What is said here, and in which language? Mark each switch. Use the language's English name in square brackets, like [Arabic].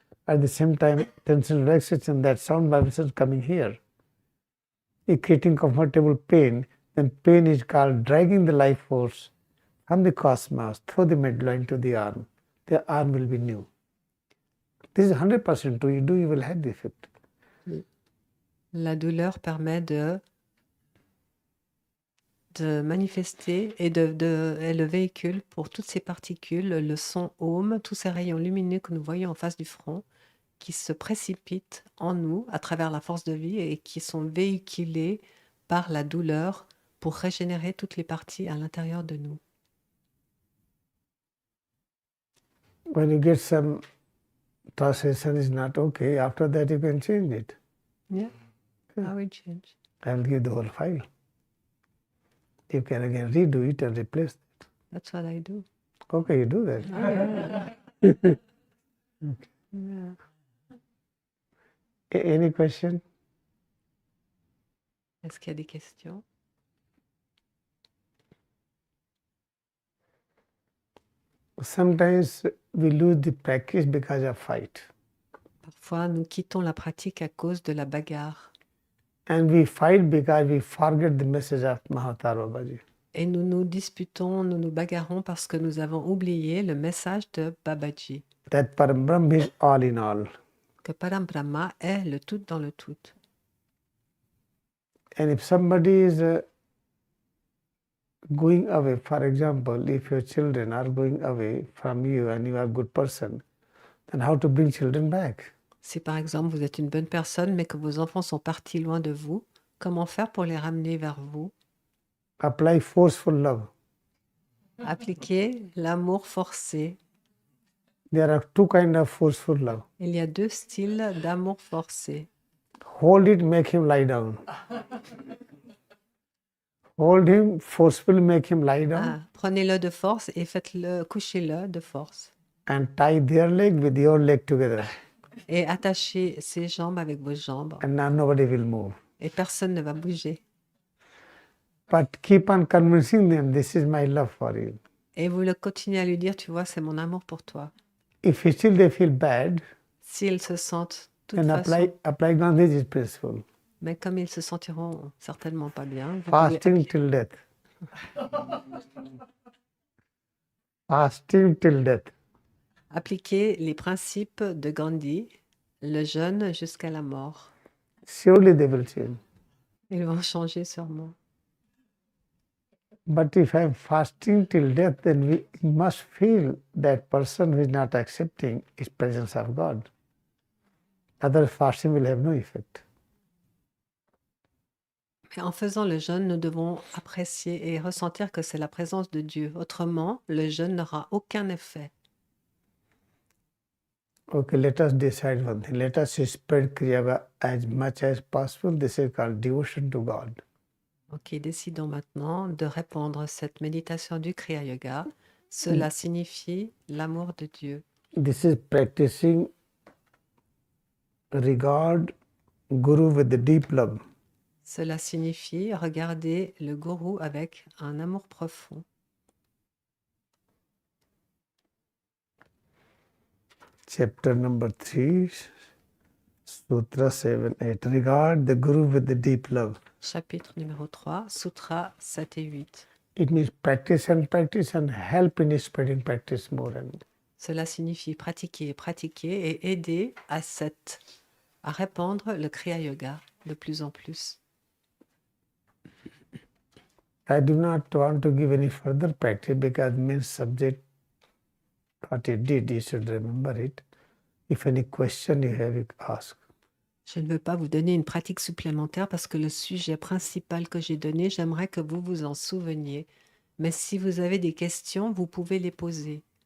[English] At the same time, tension, relaxation, that sound vibration is coming here. If creating comfortable pain, then pain is called dragging the life force from the cosmos through the medulla into the arm. The arm will be new. This is 100% true. You do, you will have the effect. [French] La douleur permet de manifester et est le véhicule pour toutes ces particules, le son Om, tous ces rayons lumineux que nous voyons en face du front, qui se précipitent en nous à travers la force de vie et qui sont véhiculés par la douleur pour régénérer toutes les parties à l'intérieur de nous. [English] When you get some translation is not okay, after that you can change it. Yeah, I will change. I will give the whole file. You can again redo it and replace it. That's what I do. Okay, you do that. Oh, yeah. Okay. Yeah. Any question? [French] Est-ce qu'il y a des questions? [English] Sometimes we lose the practice because of fight. [French] Parfois, nous quittons la pratique à cause de la bagarre. [English] And we fight because we forget the message of Mahatar Babaji. [French] Et nous nous disputons, nous nous bagarrons parce que nous avons oublié le message de Babaji, [English] That Parambrahm is all in all. [French] que Param Brahma est le tout dans le tout. [English] And if somebody is going away, for example, if your children are going away from you and you are a good person, then how to bring children back? [French] Si par exemple vous êtes une bonne personne, mais que vos enfants sont partis loin de vous, comment faire pour les ramener vers vous? [English] Apply forceful love. [French] Appliquez l'amour forcé. [English] There are two kinds of forceful love. [French] Il y a deux styles d'amour forcé. [English] Hold it, make him lie down. Hold him, forcefully make him lie down, [French] Ah, prenez-le de force et faites-le, couchez-le de force. [English] and tie their leg with your leg together, [French] Et attachez ses jambes avec vos jambes. [English] and now nobody will move. [French] Et personne ne va bouger. [English] But keep on convincing them, this is my love for you. [French] Et vous le continuez à lui dire, tu vois, c'est mon amour pour toi. [English] If still they feel bad, [French] S'ils se sentent de toute [English] then [French] façon, [English] apply Gandhi's principle. [French] mais comme ils se sentiront certainement pas bien, vous pouvez [English] Fasting till death. Fasting till death. [French] appliquer les principes de Gandhi, le jeûne jusqu'à la mort. [English] Surely they will change. [French] Ils vont changer sûrement. [English] But if I am fasting till death, then we must feel that person who is not accepting is presence of God. Other fasting will have no effect. [French] Mais en faisant le jeûne, nous devons apprécier et ressentir que c'est la présence de Dieu. Autrement, le jeûne n'aura aucun effet. [English] Okay, let us decide one thing. Let us spread Kriyayoga as much as possible. This is called devotion to God. [French] Ok, décidons maintenant de répandre cette méditation du Kriya Yoga. Cela signifie l'amour de Dieu. [English] This is practicing regard Guru with the deep love. [French] Cela signifie regarder le gourou avec un amour profond. [English] Chapter number 3, Sutra 7, 8. Regard the Guru with the deep love. [French] Chapitre numéro 3, Sutra 7 et 8. [English] It means practice and help in spreading practice more and more. [French] Cela signifie pratiquer, pratiquer et aider à répandre le Kriya Yoga de plus en plus. [English] I do not want to give any further practice because main subject, what it did, you should remember it. If any question you have, you ask. [French] Je ne veux pas vous donner une pratique supplémentaire parce que le sujet principal que j'ai donné, j'aimerais que vous vous en souveniez. Mais si vous avez des questions, vous pouvez les poser.